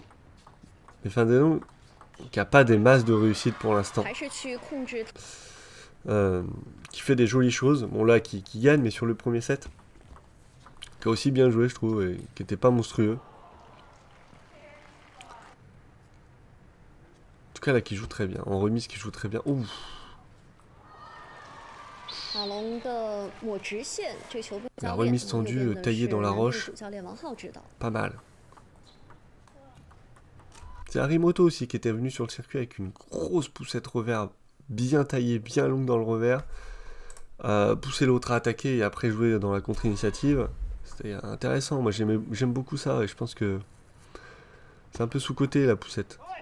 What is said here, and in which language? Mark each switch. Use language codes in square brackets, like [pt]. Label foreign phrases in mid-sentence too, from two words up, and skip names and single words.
[fr] Mais Fandeno, qui n'a pas des masses de réussite pour l'instant. qui fait des jolies choses. Bon là, qui gagne, mais sur le premier set, qui a aussi bien joué, je trouve, et qui était pas monstrueux. En tout cas, là, qui joue très bien. En remise, qui joue très bien. Ouh. [zh] 马龙的抹直线，这个球被 [fr] La [zh] 教练， [fr] remise [zh] 那么右 [fr] tendue [zh] 边的 [fr] taillée [zh] 是 [fr] dans la [zh] 蓝队的 [fr] roche. [zh] 主教练王浩指导。 [fr] Pas mal. C'est Harimoto aussi qui était venu sur le circuit avec une grosse poussette revers bien taillée, bien longue dans le revers. Pousser l'autre à attaquer et après jouer dans la contre-initiative. C'était intéressant. Moi j'aime beaucoup ça et je pense que c'est un peu sous-coté la poussette.